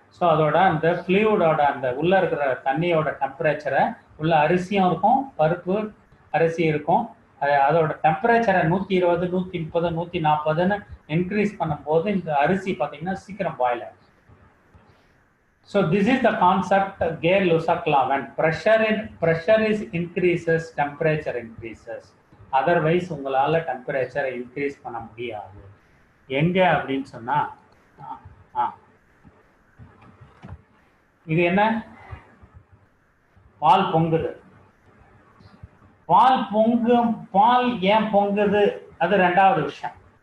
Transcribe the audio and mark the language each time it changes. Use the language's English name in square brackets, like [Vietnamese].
[Tamil] So அதோட அந்த ஃப்ளூயிடோட அந்த உள்ளே இருக்கிற தண்ணியோட டெம்பரேச்சரை உள்ள அரிசியும் இருக்கும், பருப்பு அரிசி இருக்கும், அதோட டெம்பரேச்சரை 120 130 140ன்னு இன்க்ரீஸ் பண்ணும்போது இந்த அரிசி பார்த்தீங்கன்னா சீக்கிரம் பாயில் ஆகும். [English] So this is the concept Gay-Lussac law. When pressure is increases, temperature increases. [Tamil] Otherwise உங்களால் டெம்பரேச்சரை இன்க்ரீஸ் பண்ண முடியாது. எங்கே அப்படின்னு சொன்னால் இது என்ன, பால் பொங்குது. பால் ஏன் பொங்குது அது ரெண்டாவது விஷயம்.